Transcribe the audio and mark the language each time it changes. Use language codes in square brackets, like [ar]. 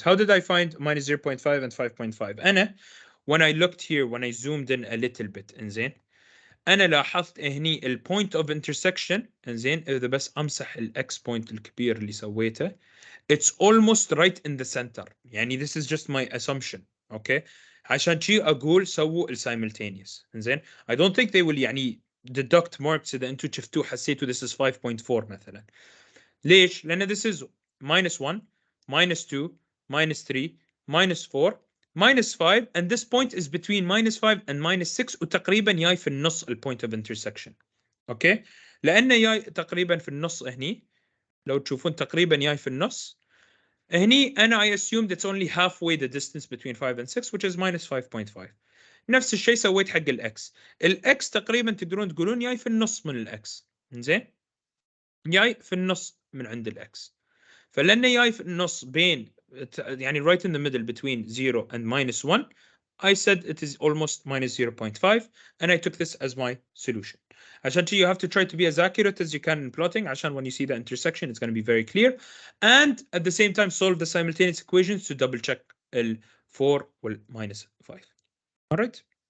[en] How did I find minus 0.5 and 5.5? [ar] أنا [en] when I looked here, when I zoomed in a little bit, [ar] إنزين أنا لاحظت هني ال [en] point of intersection. [ar] إنزين إذا بس أمسح ال x point الكبير اللي سويته, [en] it's almost right in the center. [ar] يعني [en] this is just my assumption. [ar] Okay, عشان شي أقول سووا ال simultaneous. إنزين [en] I don't think they will [ar] يعني [en] deduct marks [ar] إذا أنتوا شفتوا حسيتوا [en] this is 5.4 [ar] مثلا. ليش؟ لأن [en] this is -1, -2, -3, -4, -5, and this point is between -5 and -6 [ar] وتقريبا جاي في النص ال [en] point of intersection. [ar] اوكي, لأنه جاي تقريبا في النص هني, لو تشوفون تقريبا جاي في النص هني, أنا [en] I assumed it's only halfway the distance between 5 and 6, which is -5.5. [ar] نفس الشيء سويت حق الX. الX تقريبا تقدرون تقولون جاي في النص من الX. زين, جاي في النص من عند الX. فلأنه جاي في النص بين يعني [en] right in the middle between 0 and -1, I said it is almost -0.5 and I took this as my solution. [ar] عشان [en] you have to try to be as accurate as you can in plotting عشان when you see the intersection it's going to be very clear, and at the same time solve the simultaneous equations to double check [ar] ال 4 وال -5. [en] All right.